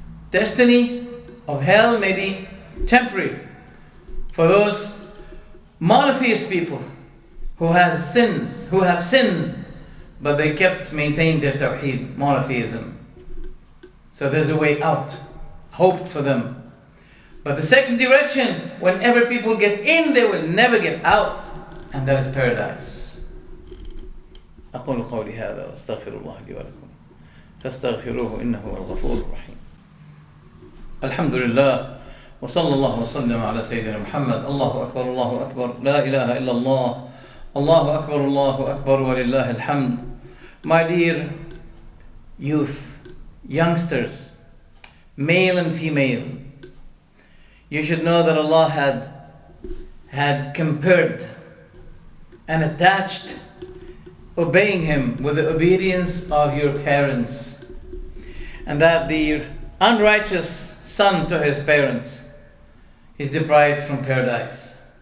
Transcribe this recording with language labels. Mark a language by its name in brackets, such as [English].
[English] Destiny of hell may be temporary for those monotheist people who have sins, but they kept maintaining their tawheed, monotheism. So there's a way out, hoped for them. But the second direction, whenever people get in, they will never get out, and that is paradise. [Arabic] أقول قولي هذا وأستغفر الله لي ولكم فاستغفروه إنه هو الغفور الرحيم. الحمد لله وصلى الله وسلم على سيدنا محمد. الله أكبر الله أكبر لا إله إلا الله الله أكبر الله أكبر ولله الحمد. [English] My dear youth, youngsters, male and female, you should know that Allah had compared and attached obeying Him with the obedience of your parents, and that the unrighteous son to his parents is deprived from paradise.